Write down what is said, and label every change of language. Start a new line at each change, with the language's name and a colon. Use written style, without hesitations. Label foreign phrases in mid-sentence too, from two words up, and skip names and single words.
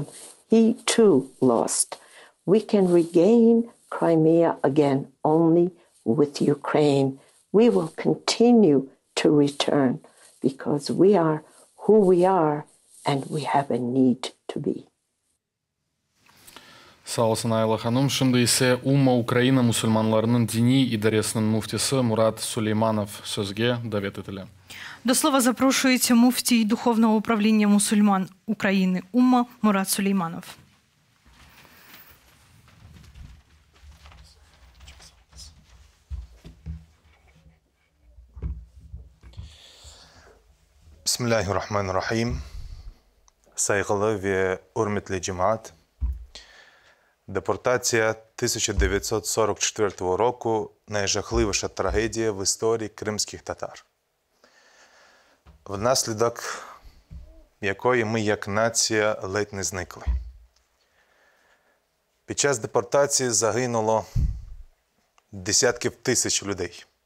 English: He too lost. We can regain Crimea again only with Ukraine. We will continue to return because we are who we are and we have a need to be.
Crimean Tatar: Sağ olsun Ayla Hanım. Şimdi ise Umma Ukraina musulmanlarının dini idaresinin muftisi Murat Сулейманов sözге davet etili.
Ukrainian: До слова запрошується муфтій Духовного управління мусульман України Умма Мурат Сулейманов.
Arabic: Bismillahirrahmanirrahim.
Crimean Tatar: Saygılı ve hürmetli cemaat.
Ukrainian: Депортація 1944 року – найжахливіша трагедія в історії кримських татар, внаслідок якої ми як нація ледь не зникли. Під час депортації загинуло десятків тисяч людей.